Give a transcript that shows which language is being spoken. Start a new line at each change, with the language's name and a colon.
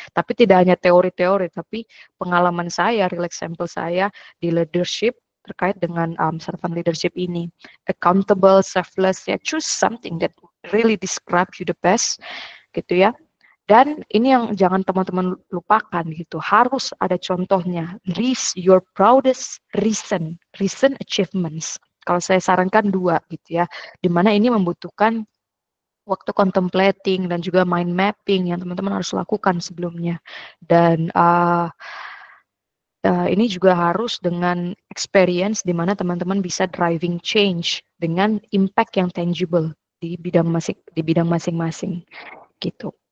Indonesian: Tapi tidak hanya teori-teori, tapi pengalaman saya, real example saya di leadership terkait dengan servant leadership ini.
English: Accountable, selfless, ya, choose something that really describe you the best
Indonesian: gitu ya. Dan ini yang jangan teman-teman lupakan gitu, harus ada contohnya.
English: List your proudest recent achievements.
Indonesian: Kalau saya sarankan 2 gitu ya, dimana ini membutuhkan waktu contemplating dan juga mind mapping yang teman-teman harus lakukan sebelumnya. Dan ini juga harus dengan experience di mana teman-teman bisa
English: driving change
Indonesian: dengan impact yang tangible di bidang masing-masing gitu.